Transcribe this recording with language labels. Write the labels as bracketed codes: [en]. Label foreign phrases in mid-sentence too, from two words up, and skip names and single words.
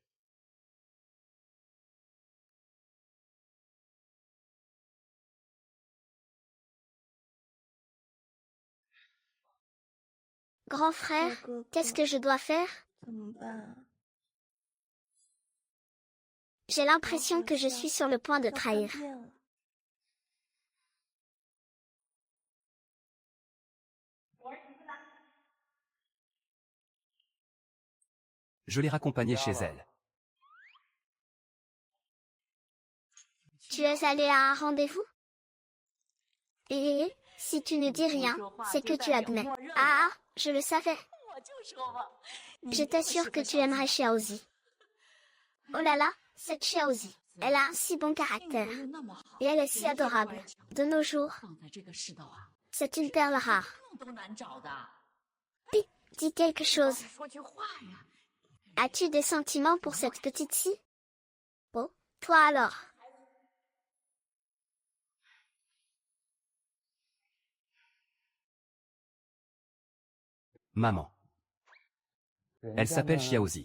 [fr] Grand frère, qu'est-ce que je dois faire? [zh] 怎么办？ [fr] J'ai l'impression que je suis sur le point de [zh] 要翻 [fr] trahir. [zh] 遍了 [fr] Je l'ai raccompagnée chez elle. Tu es allé à un rendez-vous? Et si tu ne dis rien, c'est que tu admets. Ah, je le savais. J'étais sûre que tu aimerais Xiaozi. Oh là là, cette Xiaozi, elle a un si bon caractère. Et elle est si adorable. De nos jours, [zh] 放在这个世道啊， [fr] c'est une perle rare. [zh] 都难找的。 [fr] Dis quelque chose. [zh] 说句话呀， [fr] As-tu des sentiments pour cette petite-ci? Oh, toi alors. Maman. Elle s'appelle Xiaozi.